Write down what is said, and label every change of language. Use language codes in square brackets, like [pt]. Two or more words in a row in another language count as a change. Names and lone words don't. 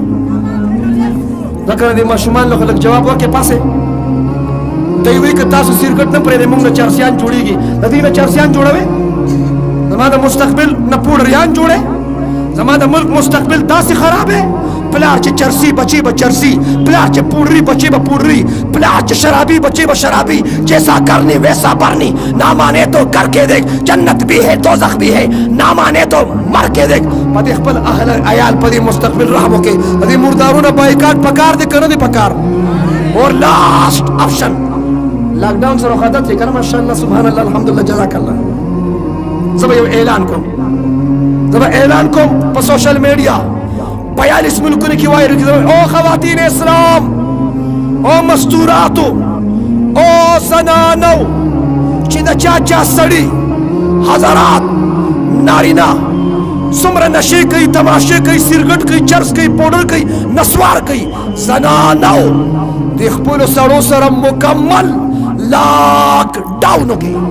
[ps] دا که د ماشومان له لږ جواب ورکړې پاسې دی وایي که تاسو سیرګټ نه پرېږدئ مونږ نه چرسیان جوړېږي د دې نه چرسیان جوړوئ زما د مستقبل نه پوډریان جوړې زما د ملک مستقبل داسې خراب ہے پلار چې چرسی بچے به چرسی پلار چې پوډری بچے به پوډری پلار چې شرابی بچے به شرابی [ur] جیسا کرنی ویسا برنی نہ مانے تو کر کے دیکھ جنت بھی ہے دوزخ بھی ہے نہ مانے تو مر کے دیکھ [ps] پدې خپل اهل عیال پدې مستقبل رحم وکړي پدې مردارونه بایکاټ پکار دي کنه دي پکار اور [en] last option [ps] لاک ډاون سره خدات دي کنه [ar] ماشاءالله سبحان الله الحمدلله جزاک الله [ps] زه یو اعلان کوم په [en] social media [ps] 42 ملکونو کې وایي او خواتین اسلام او مستوراتو او زنانو چې د چا سړي حضرات نارینه څومره نشې کوي تماشې کوي سیرګټ کوي چرس کوي پوډر کوي نسوار کوي زنانو د خپلو سړو سره مکمل لاک ډاون وکړي